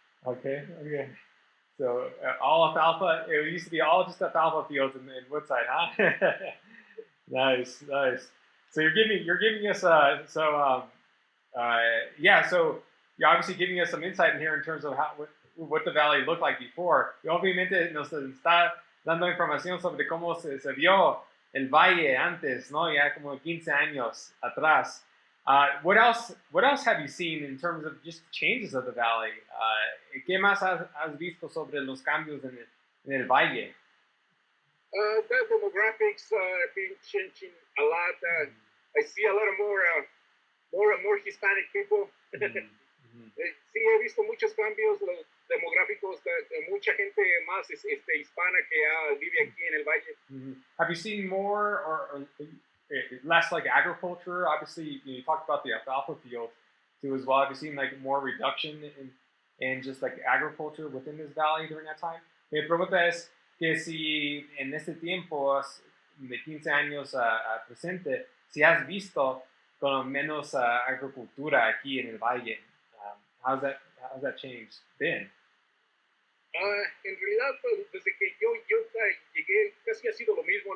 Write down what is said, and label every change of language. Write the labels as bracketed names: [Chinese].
[English] Okay. So all alfalfa. It used to be all just alfalfa fields in Woodside, huh? Nice. So you're giving us So you're obviously giving us some insight in here in terms of what the valley looked like before. [Spanish] Y obviamente nos está dando información sobre cómo se vio el valle antes, ¿no? Ya como 15 años atrás. [English] What else have you seen in terms of just changes of the valley? [Spanish] ¿Qué más has visto sobre los cambios en el valle? [English] The demographics have been changing a lot. I see a lot of more Hispanic people. [Spanish] Sí, he visto muchos cambios los demográficos, de mucha gente más hispana que vive aquí en el valle. [English] Have you seen more or less like agriculture? Obviously, you talked about the alfalfa field too as well. Have you seen like more reduction in just like agriculture within this valley during that time? [Spanish] Mi pregunta es que si en este tiempo de 15 años a presente, si has visto con menos agricultura aquí en el valle. [English] How's that change been? [Spanish] En realidad, pues, desde que yo llegué, casi ha sido lo mismo.